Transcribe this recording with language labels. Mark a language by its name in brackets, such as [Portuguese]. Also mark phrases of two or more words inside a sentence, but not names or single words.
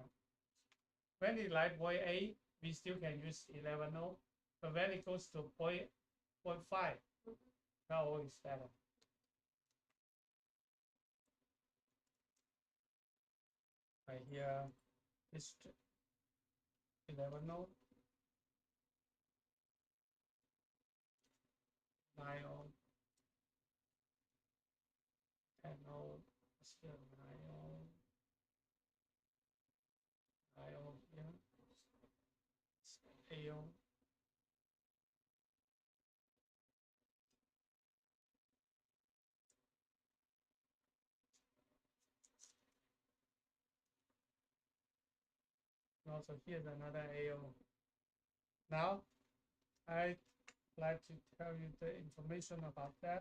[English] When it like 0.8, we still can use 11O, but when it goes to 0.5, 12O is better. Right here, it's 11O, 9O, 10O, still 9O, AO. Also, here's another AO. Now, I'd like to tell you the information about that.